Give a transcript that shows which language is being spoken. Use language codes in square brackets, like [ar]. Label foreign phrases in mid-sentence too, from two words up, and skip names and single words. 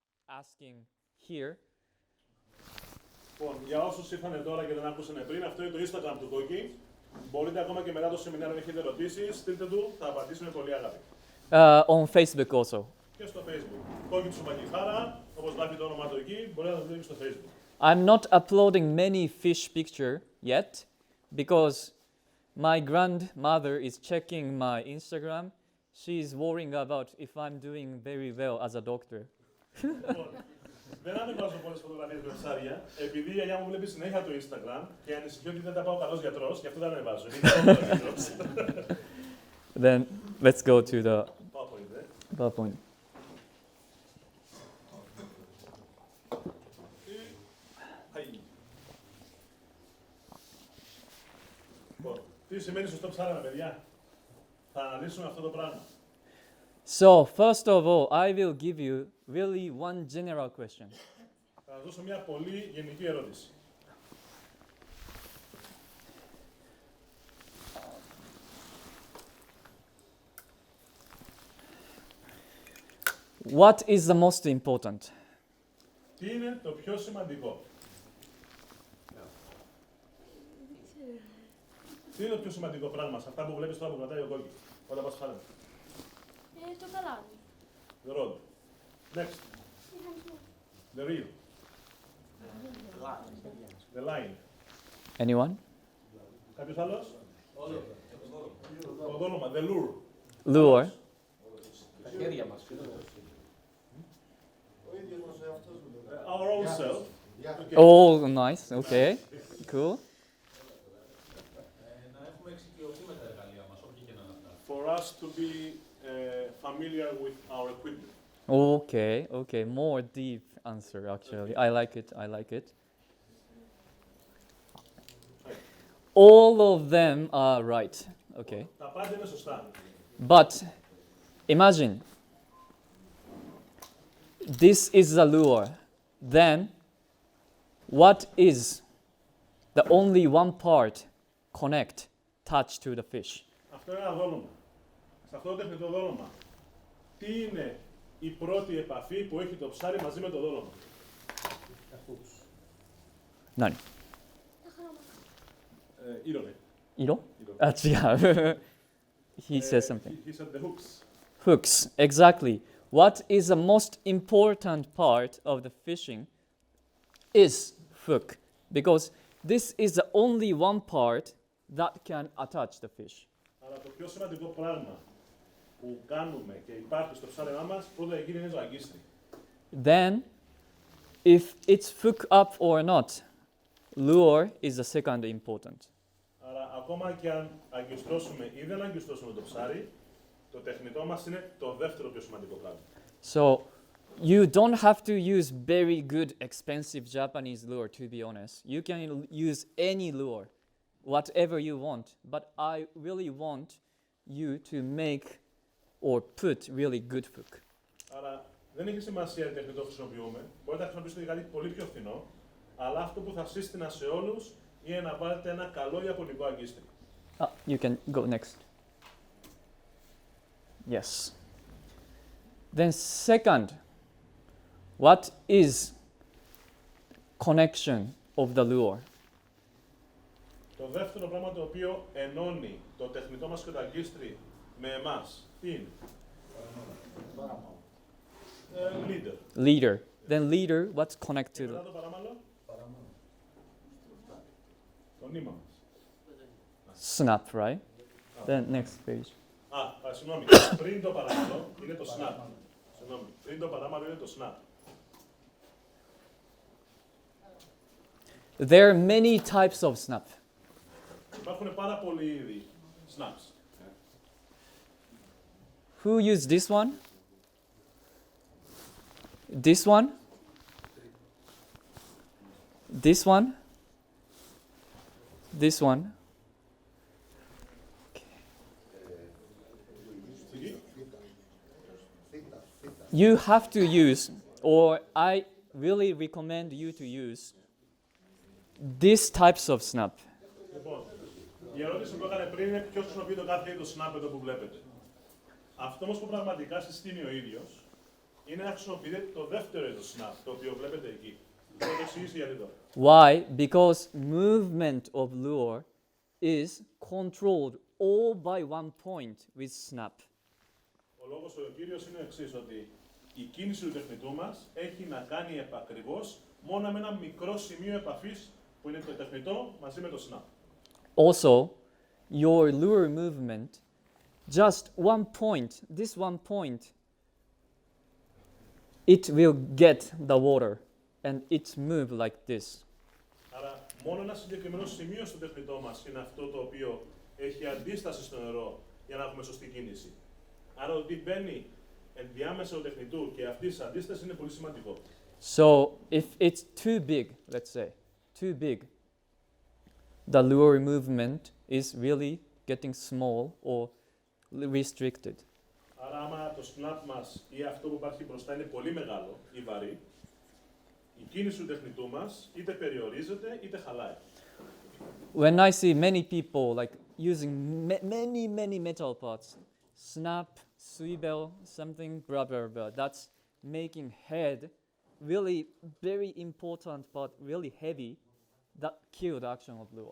[en] asking here. [el] Λοιπόν, για όσους ήρθαν τώρα και δεν άκουσαν πριν, αυτό είναι το Instagram του Koki. Μπορείτε ακόμα και μετά το σεμινάριο, αν έχετε ερωτήσεις, στείλτε του, θα απαντήσουμε πολύ αγάπη. [en] On Facebook also. [el] Και στο Facebook. Koki Tsubakihara, όπως γράφει το όνομα του εκεί, μπορείτε να το δείτε στο Facebook. [en] I'm not uploading many fish picture yet because my grandmother is checking my Instagram. She's worrying about if I'm doing very well as a doctor. [el] Δεν ανεβάζω πολλές φωτογραφίες με ψάρια, επειδή η γιαγιά μου βλέπει συνέχεια το Instagram και ανησυχεί ότι δεν τα πάω καλός γιατρός, γι' αυτό δεν ανεβάζω. [en] Then let's go to the PowerPoint. [el] Τι σημαίνει σωστό ψάρεμα, παιδιά? Θα αναλύσουμε αυτό το πράγμα. [en] So, first of all, I will give you really one general question. [el] Θα σας δώσω μια πολύ γενική ερώτηση. [en] What is the most important? [el] Τι είναι το πιο σημαντικό? Τι είναι το πιο σημαντικό πράγμα σε αυτά που βλέπεις τώρα που κρατάει ο Koki, όταν πας ψάρεμα? Το καλάδι. [en] The rod. Next. The reel. The line. Anyone? [el] Κάποιος άλλος? Το δόλωμα. [en] The lure. Lure. [el] Τα χέρια μας. [en] Our own self. Oh, nice. Okay. Cool. [el] Να έχουμε εξοικειωθεί με τα εργαλεία μας, όποια και να είναι αυτά. [en] For us to be familiar with our equipment. Okay. More deep answer, actually. I like it. All of them are right. Okay. [el] Τα πάντα είναι σωστά. [en] But imagine this is the lure. Then what is the only one part touch to the fish? [el] Αυτό είναι ένα δόλωμα. Σε αυτό το τεχνητό δόλωμα, τι είναι η πρώτη επαφή που έχει το ψάρι μαζί με το δόλωμα? [ja] Nani? Ήρωνε. [en] Iro? Yeah. He says something. He said the hooks. Hooks, exactly. What is the most important part of the fishing is hook, because this is the only one part that can attach the fish. [el] Αλλά το πιο σημαντικό πράγμα που κάνουμε και υπάρχει στο ψάρεμά μας, πρώτα εκείνη είναι το αγκίστρι. [en] Then, if it's hook up or not, lure is the second important. [el] Άρα ακόμα και αν αγκιστρώσουμε ή δεν αγκιστρώσουμε το ψάρι, το τεχνητό μας είναι το δεύτερο πιο σημαντικό πράγμα. [en] So, you don't have to use very good, expensive Japanese lure, to be honest. You can use any lure, whatever you want. But I really want you to make or put really good hook. [el] Άρα δεν έχει σημασία τι τεχνητό χρησιμοποιούμε. Μπορείτε να χρησιμοποιήσετε κάτι πολύ πιο φθηνό, αλλά αυτό που θα σύστηνα σε όλους είναι να βάλετε ένα καλό ιαπωνικό αγκίστρι. [en] You can go next. Yes. Then second, what is connection of the lure? [el] Το δεύτερο πράγμα το οποίο ενώνει το τεχνητό μας και το αγκίστρι με εμάς, τι είναι? [en] Leader. Then leader, what's connected? [el] Μετά το παράμαλο? Το νήμα μας. [en] Snap, right? Then next page. [el] Συγγνώμη. Πριν το παράμαλο είναι το snap. Συγγνώμη. Πριν το παράμαλο είναι το snap. [en] There are many types of snap. [el] Υπάρχουν πάρα πολλοί είδη snaps. [en] Who used this one? This one? This one? This one? You have to use, or I really recommend you to use, these types of snap. [el] Λοιπόν, η ερώτηση που έκανε πριν είναι ποιος χρησιμοποιεί το κάθε είδος snap εδώ που βλέπετε. Αυτό όμως που πραγματικά συστήνει ο ίδιος είναι να χρησιμοποιείτε το δεύτερο είδος snap, το οποίο βλέπετε εκεί. Θα το εξηγήσει γιατί τώρα. [en] Why? Because movement of lure is controlled all by one point with snap. [el] Ο λόγος ο κύριος είναι ο εξής, ότι η κίνηση του τεχνητού μας έχει να κάνει επακριβώς μόνο με ένα μικρό σημείο επαφής που είναι το τεχνητό μαζί με το snap. [en] Also, your lure movement, just one point, this one point, it will get the water and it move like this. [el] Άρα μόνο ένα συγκεκριμένο σημείο στο τεχνητό μας είναι αυτό το οποίο έχει αντίσταση στο νερό για να έχουμε σωστή κίνηση. Άρα ότι μπαίνει ενδιάμεσα του τεχνητού και αυτή η αντίσταση είναι πολύ σημαντικό. [en] So if it's too big, let's say, too big, the lure movement is really getting small or restricted. [el] Άρα άμα το snap μας ή αυτό που υπάρχει μπροστά είναι πολύ μεγάλο ή βαρύ, η κίνηση του τεχνητού μας είτε περιορίζεται είτε χαλάει. [en] When I see many people like using many metal parts, snap, swivel, something, blah blah blah, that's making head really very important but really heavy, that kill the action of lure.